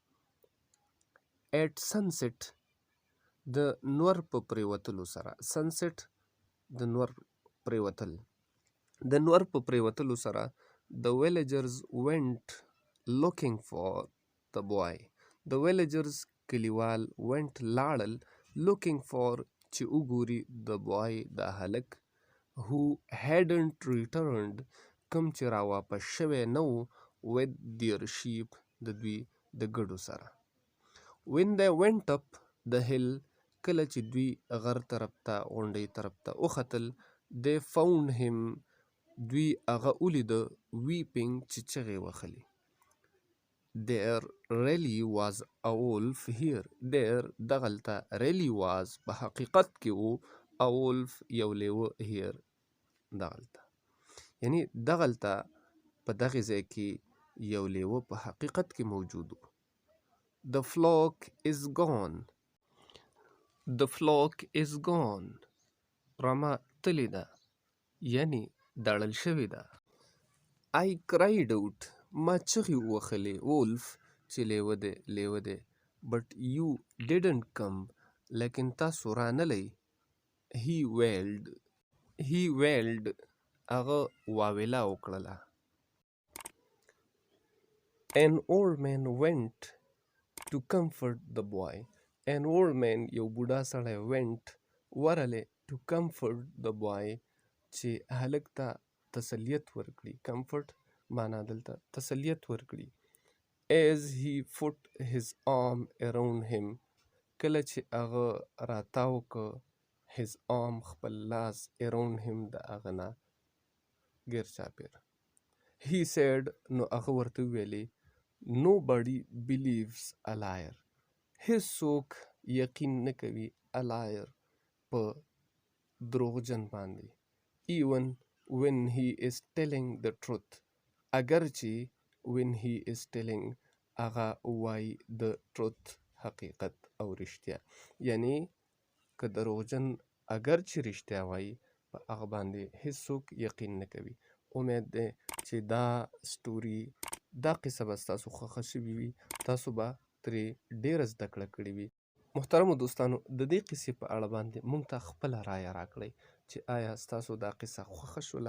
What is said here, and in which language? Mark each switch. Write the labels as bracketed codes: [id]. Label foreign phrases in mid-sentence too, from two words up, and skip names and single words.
[en] at sunset [ps] د نور په پریوتلو سره د نور په پریوتلو سره [en] the villagers went looking for the boy [ps] کلیوال went لاړل [en] looking for [ps] چې وګوري [en] the boy [ps] د هلک [en] who hadn't returned [ps] کوم چې راواپس شوی نه و [en] with their sheep [ps] د دوی د ګډو سره. [en] when they went up the hill [ps] کله چې دوی غر طرف ته غونډۍ طرف ته وختل [en] they found him [ps] دوی هغه ولیده weeping چې چغې وهلې. [en] there really was a wolf here [ps] دغلته [en] really was [ps] په حقیقت کې و [en] a wolf [ps] یو لیوه here دغلته یعنی دغلته په دغې ځای کې یو لیوه په حقیقت کې موجود و. [en] the flock is gone [ps] رمه تلې ده یعنی دړل شوې ده. [en] I cried out [ps] ما چغې ووهلې wolf چې لیوه دی [en] but you didn't come [ps] لیکن تاسو رانلی. [en] he wailed [ps] هغه واویلا وکړله. [en] an old man went to comfort the boy. An old man, [ps] یو بوډا سړی, [en] went, ورغلی, to comfort the boy, [ps] چې هلک ته تسلیت ورکړي. comfort معنا دلته تسلیت ورکړي. [en] as he put his arm around him, [ps] کله چې هغه راتاو که [en] his arm [ps] خپل لاس [en] around him [ps] د هغه نه ګیر چاپېره. [en] he said, [ps] نو هغه ورته وویلې, [en] nobody believes a liar. [ps] هیڅوک یقین نه کوي [en] a liar [ps] په دروغجن باندې. [en] even when he is telling the truth, [ps] اگر چې [en] when he is telling [ps] هغه وایي [en] the truth [ps] حقیقت او رښتیا. یعنی که دروغجن اگر چې رښتیا وایي په هغه باندې هیڅوک یقین نه کوي. امید دی چې دا سټوري دا قصه به ستاسو خوښه شوې وي. تاسو به ترې ډېره زده کړه کړې وي. محترمو دوستانو, د دې قصې په اړه باندې موږ ته خپله رایه راکړئ چې آیا ستاسو دا قصه خوښه شوله.